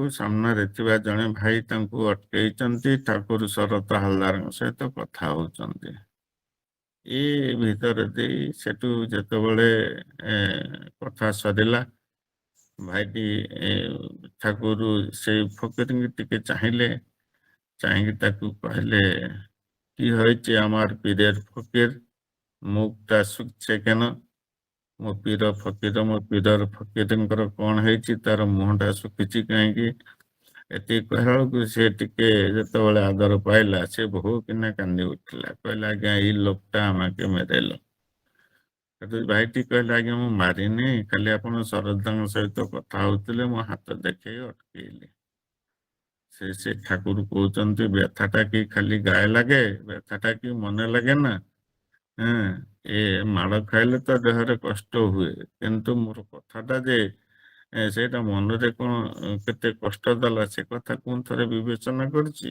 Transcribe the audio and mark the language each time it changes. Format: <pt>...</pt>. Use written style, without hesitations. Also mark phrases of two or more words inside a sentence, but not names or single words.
<or>ସାମ୍ନାରେ ଥିବା ଜଣେ ଭାଇ ତାଙ୍କୁ ଅଟକେଇଛନ୍ତି, ଠାକୁର ଶରତ ହାଲଦାରଙ୍କ ସହିତ କଥା ହଉଛନ୍ତି। ଏ ଭିତରେ ଦେଇ ସେଠୁ ଯେତେବେଳେ କଥା ସରିଲା, ଭାଇଟି ଠାକୁର ସେଇ ଫକୀରଙ୍କୁ ଟିକେ ଚାହିଁଲେ,</or> <bn>চাহিয়ে তাকে কহিলে, কি হয়েছে আমার পীরের ফকির, মুখটা শুকছে কেন?</bn> <or>ମୋ ପୀରର ଫକୀରଙ୍କର କ'ଣ ହେଇଛି, ତାର ମୁହଁଟା ଶୁଖିଛି କାହିଁକି? ଏତିକି କହିଲା ବେଳକୁ ସେ ଟିକେ ଯେତେବେଳେ ଆଦର ପାଇଲା, ସେ ବହୁ କିନା କାନ୍ଦି ଉଠିଲା, କହିଲା, ଆଜ୍ଞା ଏଇ ଲୋକଟା</or> <bn>আমাকে মেরেଲ।</bn> <or>ସେଠୁ ଭାଇଟି କହିଲା, ଆଜ୍ଞା ମୁଁ ମାରିନି, ଖାଲି ଆପଣ ଶରଦଙ୍କ ସହିତ କଥା ହଉଥିଲେ, ମୋ ହାତ ଦେଖେଇ ଅଟକେଇଲି। ସେ ଠାକୁର କହୁଛନ୍ତି,</or> <bn>ব্যথাটা কি খালি গায়ে লাগে, ব্যথাটা কি মনে লাগে না।</bn> <or>ଏ ମାଡ଼ ଖାଇଲେ ତ ଦେହରେ କଷ୍ଟ ହୁଏ, କିନ୍ତୁ ମୋର କଥାଟା ଯେ ସେଇଟା ମନରେ କ'ଣ କେତେ କଷ୍ଟ ଦେଲା, ସେ କଥା କୋଉ ଥରେ ବିବେଚନା କରିଛି?</or>